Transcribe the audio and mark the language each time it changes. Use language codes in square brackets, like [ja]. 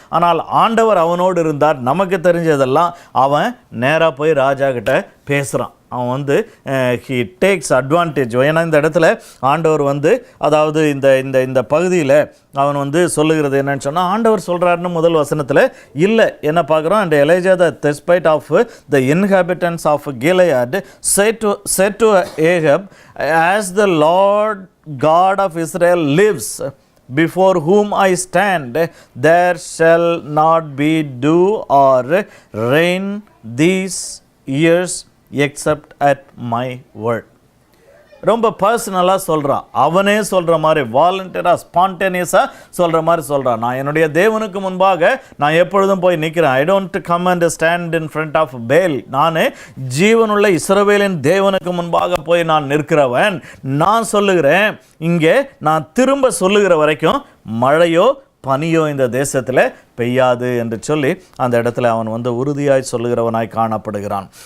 [ta] ஆனால் ஆண்டவர் அவனோடு இருந்தார். நமக்கு தெரிஞ்சதெல்லாம் அவன் நேராக போய் ராஜா கிட்ட பேசுகிறான். அவன் வந்து [en] He takes advantage. [ta] ஏன்னா இந்த இடத்துல ஆண்டவர் வந்து அதாவது இந்த பகுதியில் அவன் வந்து சொல்லுகிறது என்னன்னு சொன்னால், ஆண்டவர் சொல்கிறாருன்னு முதல் வசனத்தில் இல்லை என்ன பார்க்குறோம். [en] And Elijah the Tishbite of the inhabitants of Gilead said to Ahab, as the Lord God of Israel lives, before whom I stand, there shall not be dew or rain these years except at my word. [ta] ரொம்ப பர்சனலாக சொல்கிறான். அவனே சொல்கிற மாதிரி வாலண்டியராக ஸ்பான்டேனியஸாக சொல்கிற மாதிரி சொல்கிறான். நான் என்னுடைய தேவனுக்கு முன்பாக நான் எப்பொழுதும் போய் நிற்கிறேன். [en] I don't come and stand in front of Baal. [ta] நான் ஜீவனுள்ள இஸ்ரவேலின் தேவனுக்கு முன்பாக போய் நான் நிற்கிறவன். நான் சொல்லுகிறேன், இங்கே நான் திரும்ப சொல்லுகிற வரைக்கும் மழையோ பனியோ இந்த தேசத்தில் பெய்யாது என்று சொல்லி அந்த இடத்துல அவன் வந்து உறுதியாய் சொல்லுகிறவனாய் காணப்படுகிறான்.